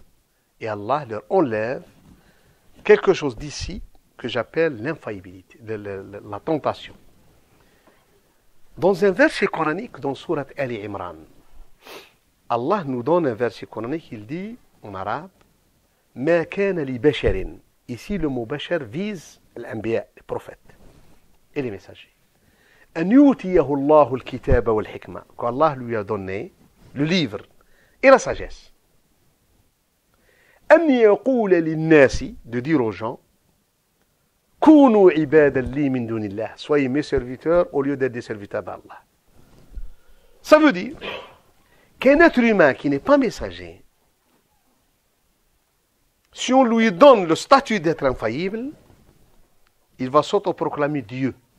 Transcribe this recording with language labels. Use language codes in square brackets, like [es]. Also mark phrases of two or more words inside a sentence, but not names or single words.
[fr] Et Allah leur enlève quelque chose d'ici que j'appelle l'infaillibilité, la tentation. Dans un verset coranique, dans Surat Ali Imran, Allah nous donne un verset coranique, il dit en arabe, [ar] ما كان لبشر. [fr] Ici, le mot bashar vise l'anbiya, les prophètes et les messagers. [ar] أن يؤتيه الله الكتاب والحكمة. [fr] Qu'Allah lui a donné le livre et la sagesse. [ar] أن يقول للناس, [fr] de dire aux gens, [ar] كونوا عبادا لي من دون الله. [fr] Soyez mes serviteurs au lieu d'être des serviteurs d'Allah. Ça veut dire qu'un être humain qui n'est pas messager, si on lui donne le statut d'être infaillible, il va s'autoproclamer Dieu.